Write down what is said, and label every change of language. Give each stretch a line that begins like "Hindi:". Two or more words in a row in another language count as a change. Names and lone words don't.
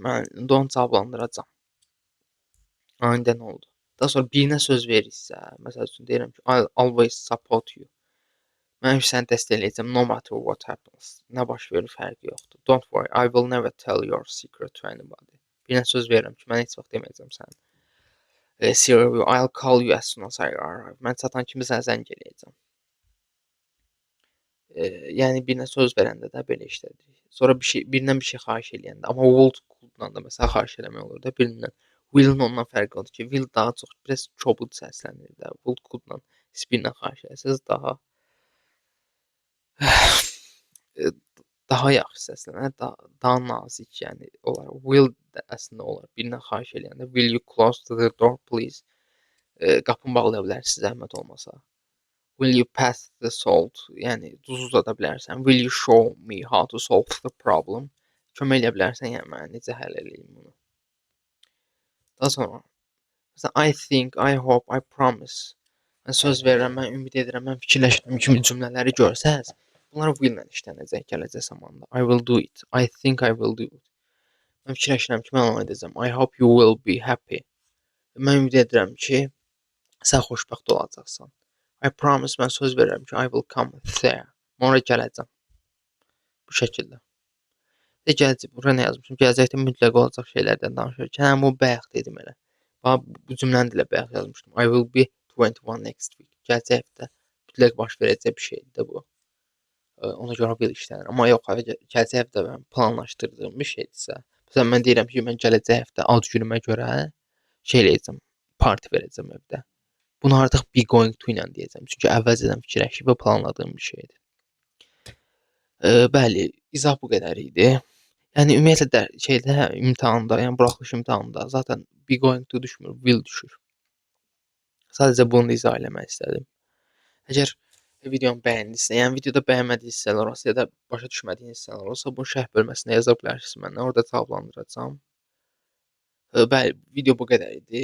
Azerbaijani: Mən indi onu cavablandıracağam. Anidən oldu. Daha sonra birinə söz verirsə, məsəl üçün deyirəm ki,
English: I'll always support you.
Azerbaijani: Mən səni dəstəkləyəcəm,
English: no matter what happens.
Azerbaijani: Nə baş verir, fərqi yoxdur.
English: Don't worry, I will never tell your secret to anybody.
Azerbaijani: Birinə söz verirəm ki, mən heç vaxt deməyəcəm sənin.
English: Siri, I'll call you as soon as I arrive.
Azerbaijani: Mən çatan kimi sənə zəng eləyəcəm. Yəni birinə söz verəndə də belə işlədir. Sonra birindən bir şey xahiş eləyəndə, amma will-dan da məsələn xahiş eləmək olur da birindən. Will-in ondan fərqi odur ki, will daha çox biraz kobud səslənir də. Will-dan siz birindən xahiş etsəz daha yaxşı səslənər, daha nazik, yəni olar. Will də əslində olar. Birindən xahiş eləyəndə
English: will you close the door please?
Azerbaijani: Qapını bağlaya bilərsiz zəhmət olmasa.
English: Will you pass the salt?
Azerbaijani: Yəni duz uzada bilərsən.
English: Will you show me how to solve the problem?
Azerbaijani: Kömək edə bilərsən, yəni mənə necə həll edeyim bunu. Daha sonra məsələn,
English: I think, I hope, I promise.
Azerbaijani: Mən söz verirəm, mən ümid edirəm, mən fikirləşirəm kimi cümlələri görsəz, bunlar will-lə işlənəcək gələcək zamanda.
English: I will do it. I think I will do it.
Azerbaijani: Mən fikirləşirəm ki, mən onu edəcəm.
English: I hope you will be happy.
Azerbaijani: Mən ümid edirəm ki, sən xoşbəxt olacaqsan.
English: I promise,
Azerbaijani: mən söz verirəm ki,
English: I will come there.
Azerbaijani: Mən oraya gələcəm. Bu şəkildə. Gələcək, bura nə yazmışım? Gələcəkdə mütləq olacaq şeylərdən danışırıq. Hə, bu bayaq dedim elə. Bu cümləni də bayaq yazmışdım.
English: I will be 21 next week.
Azerbaijani: Gələcək həftə mütləq baş verəcək bir şeydir də bu. Ona görə will işlənir. Amma yox, gələcək həftə mən planlaşdırdığım bir şeydirsə, məsələn mən deyirəm ki, mən gələcək həftə ad günümə görə şey eləyəcəm, parti verəcəm evdə. Bunu artıq
English: be going to
Azerbaijani: ilə deyəcəm. Çünki əvvəlcədən fikirləşib və planladığım bir şeydir. Bəli, izah bu qədər idi. Yəni ümumiyyətlə şeydə imtahanda, yəni buraxılış imtahanında zaten
English: be going to
Azerbaijani: düşmür, will düşür. Sadəcə bunu da izah eləmək istədim. Əgər videomu bəyəndisə, yəni videoda bəyənmədiyiniz hissələr olsa ya da başa düşmədiyiniz hissələr olsa, bunu şərh bölməsində yaza bilərsiniz məndən, orada cavablandıracağam. Bəli, video bu qədər idi.